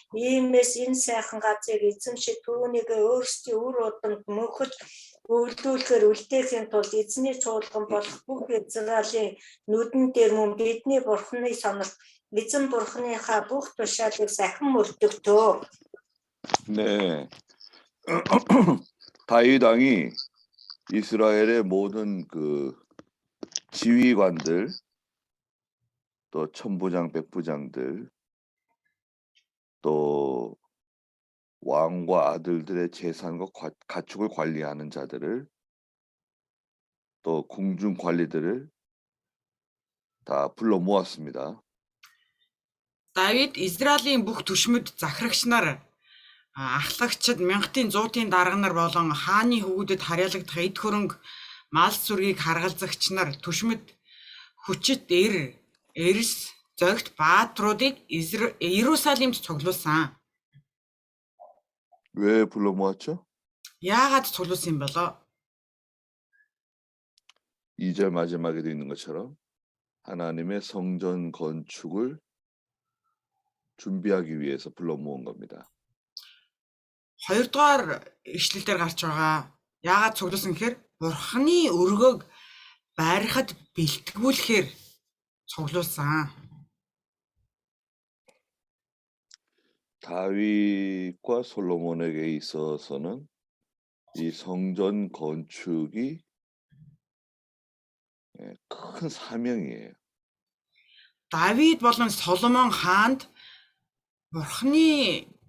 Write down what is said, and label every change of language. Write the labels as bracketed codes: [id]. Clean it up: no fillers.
[mn] Иймээс энэ сайхан газрыг эзэмшиж түүнийг өөрсдийн үр удамд мөнхөд өвлдүүлэхээр үлдээхийн тулд эзний чуулган болох бүх Израилийн нүдэн дээр мөн бидний бурхны сонорт эзэн бурхныхаа бүх тушаалыг сахин мөрдөгтөө. [ko] 네. 다윗 왕이 이스라엘의 모든 지휘관들 또 천부장, 백부장들 또 왕과 아들들의 재산과 가축을 관리하는 자들을 또 궁중 관리들을 다 불러 모았습니다. [mn] Давид Израилийн бүх түшмэд захирагч нар ахлагчид мянгатын зуутын дарга нар болон хааны хөвгүүдэд харьяалагдах эд хөрөнгө мал сүргийг харгалзагч нар түшмэд хүчит эрс зогт баатруудыг Иерусалимд цуглуулсан. [ko] 왜 불러 모았죠? [mn] Яагаад цуглуулсан юм болоо? [ko] 2절 마지막에도 있는 것처럼 하나님의 성전 건축을 준비하기 위해서 불러 모은 겁니다. [mn] 2-р ишлэл дээр гарч байгаа. Яагаад цуглуулсан гэхээр бурхны өргөөг барихад бэлтгүүлэхээр цуглуулсан. [ko] 다윗과 솔로몬에게 있어서는 이 성전 건축이 큰 사명이에요. [mn] Давид болон Соломон хаанд бурхны